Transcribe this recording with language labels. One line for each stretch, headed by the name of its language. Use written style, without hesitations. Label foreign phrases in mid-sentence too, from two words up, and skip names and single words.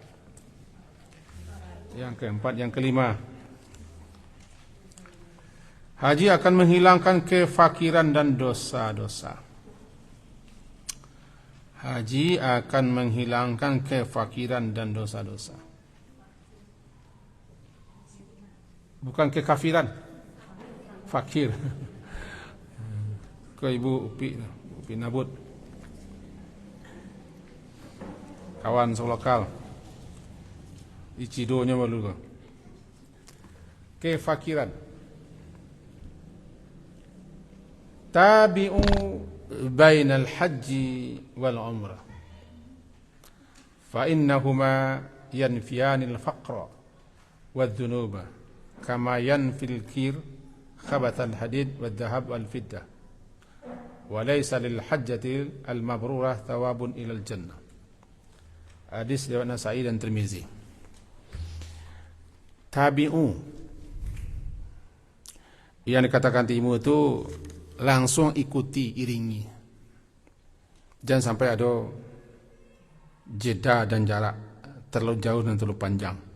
Indonesian: Yang keempat, yang kelima. Haji akan menghilangkan kefakiran dan dosa-dosa. Haji akan menghilangkan kefakiran dan dosa-dosa. Bukan kekafiran. Fakir. Ke Ibu Upi Nabut. Kawan selokal. Icidonya malu ke. Kefakiran.
Arabic: تابعوا بين الحج والعمرة فإنهما ينفيان الفقر والذنوب كما ينفي الكير خبث الحديد والذهب والفضة وليس للحجة المبرورة ثواب إلا الجنة.
Indonesian: Hadis riwayat Nasa'i dan Tirmizi. Tabi'u yang dikatakan timu itu langsung ikuti, iringi. Jangan sampai ada jeda dan jarak terlalu jauh dan terlalu panjang.